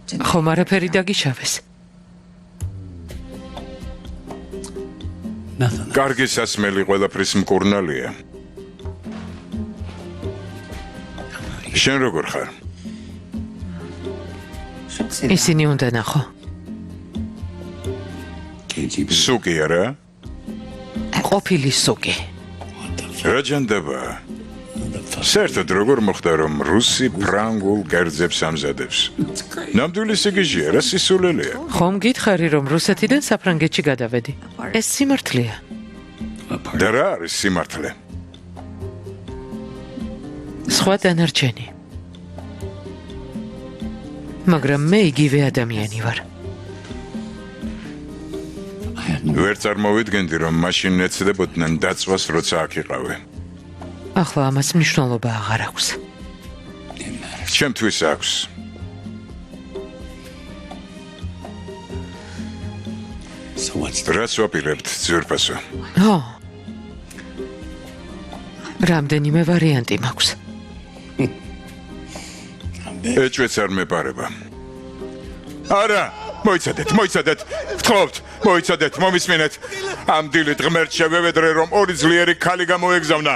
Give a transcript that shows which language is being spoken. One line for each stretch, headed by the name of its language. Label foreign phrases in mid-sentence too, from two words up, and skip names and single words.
Georgian: ხომ არაფერი დაგიშავეს.
English: Nothing.
Georgian: კარგი სასმელი ყველაფრის მკურნალია. შენ როგორ ხარ? ისინი უნდა ნახო.
English: Can't keep it.
Georgian: სუკი არა? ყოფილი სუკი. რა ჯანდაბა? საერთოდ როგორ მოხდა რომ რუსი ფრანგულ კერძებს ამზადებს? ნამდვილი სიგიჟეა, რა სისულელეა. ხომ გითხარი რომ რუსეთიდან საფრანგეთში გადავედი? ეს სიმართლეა. და რა არის სიმართლე? სხვა დანარჩენი. მაგრამ მე იგივე ადამიანი ვარ.
English: I had no.
Georgian: ვერ წარმოვიდგენდი რომ მაშინ ეცდებოდნენ დაწვას როცა აქ იყავე. ახლა ამას მნიშვნელობა აღარ აქვს. ჩემთვის აქვს.
English: So what's the.
Georgian: რას ვაპირებთ, ძვირფასო? ო. რამდენიმე ვარიანტი მაქვს. ეჭვეც არ მეპარება. არა, მოიცადეთ. ვთხოვთ, მოიცადეთ, მომისმინეთ. ამ დილით ღმერთ შევევედრე რომ ორი ძლიერი ქალი გამოეგზავნა.